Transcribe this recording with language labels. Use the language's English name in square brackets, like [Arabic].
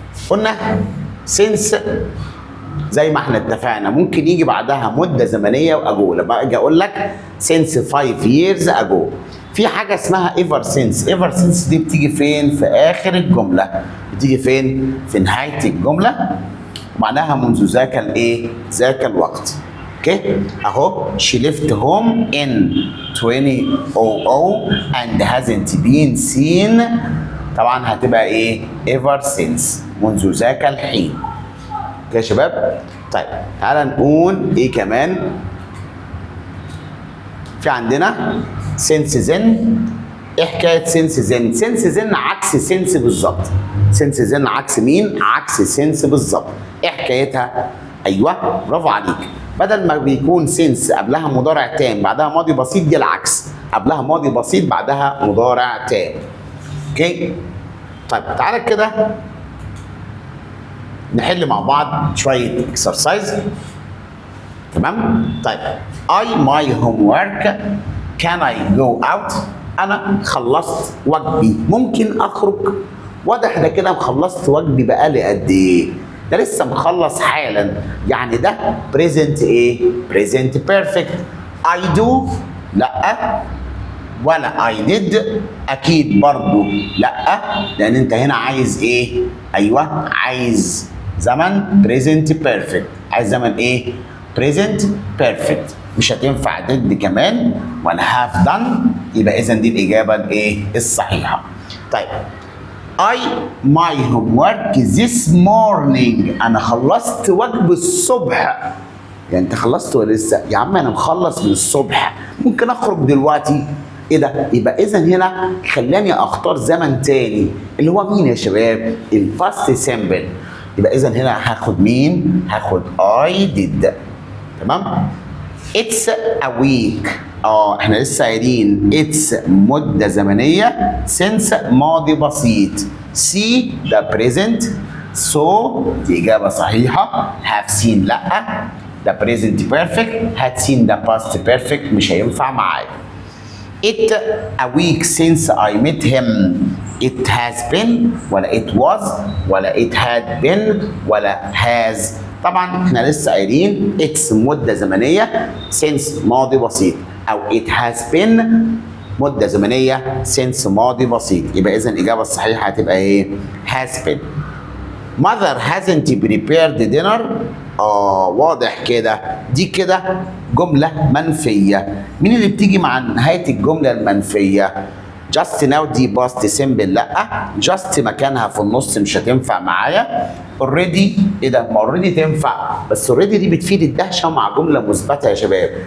[Arabic] قلنا since زي ما احنا اتفقنا ممكن يجي بعدها مده زمنيه واجو. لما اجي اقول لك since 5 years ago في حاجه اسمها ever since. ever since دي بتيجي فين؟ في اخر الجمله. بتيجي فين؟ في نهايه الجمله ومعناها منذ ذاك الايه؟ ذاك الوقت. اوكي؟ اهو [English] she left home in 2000 and hasn't been seen. [Arabic] طبعا هتبقى ايه؟ ever since منذ ذاك الحين. اوكي يا شباب؟ طيب تعالى نقول ايه كمان؟ في عندنا since then. ايه حكايه since then؟ since then عكس since بالظبط. since then عكس مين؟ عكس since بالظبط. ايه حكايتها؟ ايوه برافو عليك. بدل ما بيكون since قبلها مضارع تام بعدها ماضي بسيط دي العكس. قبلها ماضي بسيط بعدها مضارع تام. اوكي؟ طيب تعالى كده نحل مع بعض شويه اكسرسايز. تمام؟ طيب [English] I my homework can I go out؟ [Arabic] أنا خلصت واجبي ممكن أخرج؟ واضح ده كده خلصت واجبي بقالي قد إيه؟ ده لسه مخلص حالا يعني ده present إيه؟ present perfect. I do لأ ولا I did أكيد برضو لأ لأن أنت هنا عايز إيه؟ أيوه عايز زمن present perfect. عايز زمن إيه؟ [English] present perfect. [Arabic] مش هتنفع did كمان ولا have done، يبقى اذا دي الاجابه الايه الصحيحه. [English] طيب I my homework this morning. [Arabic] انا خلصت واجب الصبح. يعني انت خلصت ولا لسه؟ يا عم انا مخلص من الصبح، ممكن اخرج دلوقتي. ايه ده؟ يبقى اذا هنا خلاني اختار زمن تاني اللي هو مين يا شباب؟ الباست سيمبل. يبقى اذا هنا هاخد مين؟ هاخد I did. [English] تمام؟ It's a week. [Arabic] احنا لسه قايلين it's مدة زمنية since ماضي بسيط. [English] see ده present. [Arabic] so دي إجابة صحيحة. [English] have seen لأ. [Arabic] ده [English] present perfect. [Arabic] had seen ده past perfect مش هينفع معايا. [English] it a week since I met him. it has been ولا it was ولا it had been ولا has. [Arabic] طبعا احنا لسه قايلين it's مدة زمنية since ماضي بسيط، أو it has been مدة زمنية since ماضي بسيط. يبقى إذا الإجابة الصحيحة هتبقى إيه؟ has been. [English] mother hasn't prepared dinner. [Arabic] واضح كده دي كده جملة منفية. مين اللي بتيجي مع نهاية الجملة المنفية؟ just now دي باست سيمبل لا، just مكانها في النص مش هتنفع معايا. already ايه ده؟ ما already تنفع، بس already دي بتفيد الدهشة مع جملة مثبتة يا شباب.